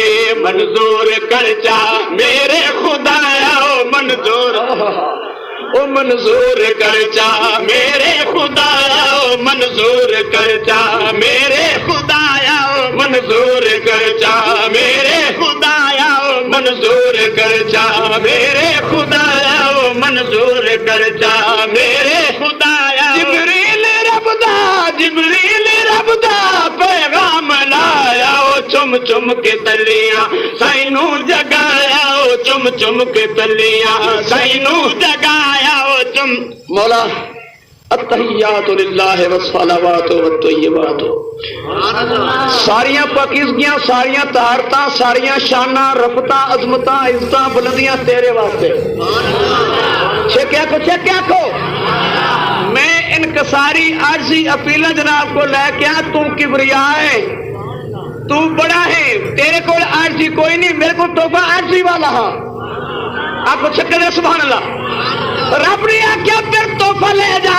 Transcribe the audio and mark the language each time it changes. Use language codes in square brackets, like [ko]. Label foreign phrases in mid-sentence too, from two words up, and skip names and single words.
[pa] منظور کر جا میرے خدایا، او منظور، او منظور کر جا میرے خدایا، او منظور کر جا میرے خدایا، او منظور کر جا میرے خدایا، او منظور کر جا میرے خدایا، او منظور کر جا میرے خدایا. جبریل رب دا، جبریل رب دا پیغام لایا، او چم چم کے تلیاں سائنوں جگایا، او چم چم کے تلیاں سائنوں جگایا. او چم مولا [ar] التحیات للہ والصلوات والطیبات. [pa] ساریاں پاکیزگیاں، ساریاں طہارتاں، ساریاں شاناں، رفتاں، عظمتاں، عزتاں، بلندیاں تیرے واسطے. چھکیا کو میں انکساری عاجزی اپیلا جناب کو لے کے آ. [ur] تو کبریا ہے، تو بڑا ہے، تیرے کو عاجزی کوئی نہیں، میرے کو تحفہ عاجزی والا ہاں. [pa] آپ کو چھکے دے [ar] سبحان اللہ. [pa] رب نے آخیا پھر تحفہ لے جا.